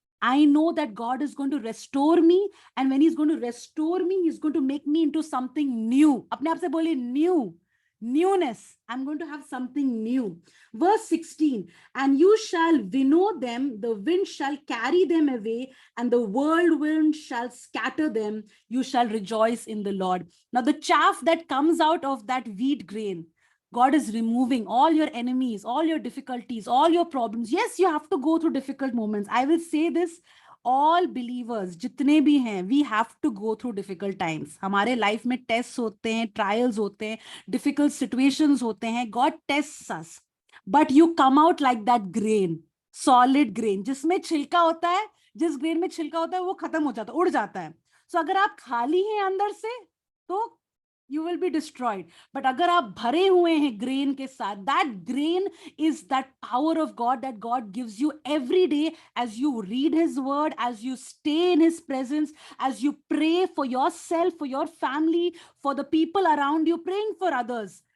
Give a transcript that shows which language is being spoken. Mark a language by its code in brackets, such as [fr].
[en] I know that God is going to restore me, and when He's going to restore me, He's going to make me into something new. [hi] अपने आप से बोलिए new, newness. [en] I'm going to have something new. Verse 16, and you shall winnow them, the wind shall carry them away, and the whirlwind shall scatter them. You shall rejoice in the Lord. Now, the chaff that comes out of that wheat grain, God is removing all your enemies, all your difficulties, all your problems. Yes, you have to go through difficult moments. I will say this, all believers, [hi] जितने भी हैं, [en] we have to go through difficult times. [hi] हमारे life में tests होते हैं, trials होते हैं, difficult situations होते हैं. [en] God tests us. But you come out like that grain, solid grain, [hi] जिसमें छिलका होता है, जिस grain में छिलका होता है वो खत्म हो जाता है, उड़ जाता है. So अगर आप खाली हैं अंदर से, तो [en] you will be destroyed. But [hi] अगर आप भरे हुए हैं [en] grain [hi] के साथ, [en] that grain is that power of God that God gives you every day as you read His word, as you stay in His presence, as you pray for yourself, for your family, for the people around you, praying for others.